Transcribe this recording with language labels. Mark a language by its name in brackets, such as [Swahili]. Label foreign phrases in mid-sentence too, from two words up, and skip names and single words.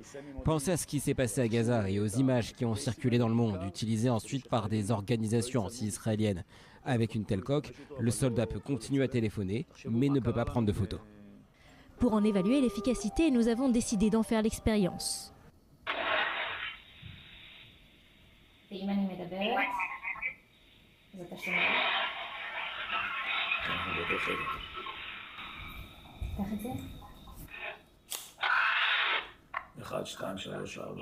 [French] Pensez à ce qui s'est passé à Gaza et aux images qui ont circulé dans le monde, utilisées ensuite par des organisations anti-israéliennes. Avec une telle coque, le soldat peut continuer à téléphoner, mais ne peut pas prendre de photos. Pour en évaluer l'efficacité, nous avons décidé d'en faire l'expérience. [Hebrew] ואם אני מדברת, אז אתה שומע. קח את זה. 1, 2, 3, 4.